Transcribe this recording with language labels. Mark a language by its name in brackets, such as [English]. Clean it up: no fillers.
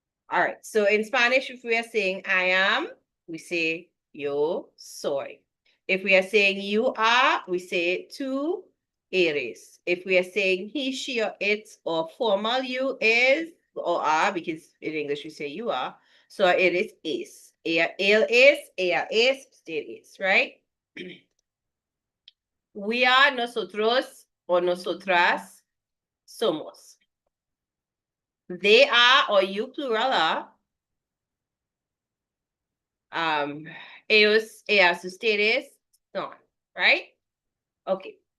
[English] All right, so in Spanish, if we are saying I am, we say [Spanish] yo soy. [English] If we are saying you are, we say [Spanish] tú eres. [English] If we are saying he, she, or it, or formal you is, or are, because in English we say you are, so it is is. [Spanish] Él es, ella es, usted es, [English] right? We are, [Spanish] nosotros, [English] or [Spanish] nosotras, somos. [English] They are, or you plural are, [Spanish] ellos, ellas, ustedes, son, [English] right? Okay.